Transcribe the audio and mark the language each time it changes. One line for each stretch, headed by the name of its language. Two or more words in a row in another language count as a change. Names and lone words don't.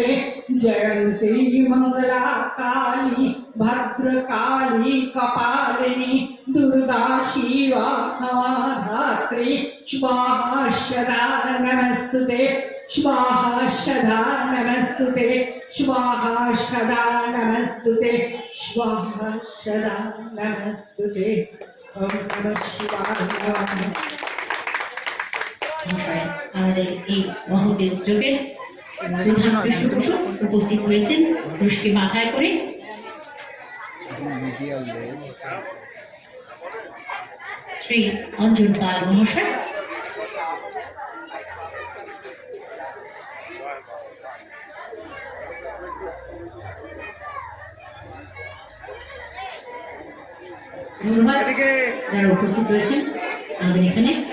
Sanskrit: जयन्ती मंगला काली भद्रकाली कपालिनी दुर्गा शिवा धात्री स्वाहा सदा नमस्तुते। स्वाहा सदा नमस्तुते। स्वाहा सदा नमस्तुते। स्वाहा सदा नमस्तुते। ओम नमः शिवाय।
Bangla: মহাশয় আমাদের এই মহৎ উদ্যোগে প্রধান পৃষ্ঠপোষক উপস্থিত হয়েছেন রুশকে মাথায় করে। শ্রী অঞ্জন পাল মহাশয়, ধন্যবাদ যারা উপস্থিত রয়েছেন আমাদের এখানে।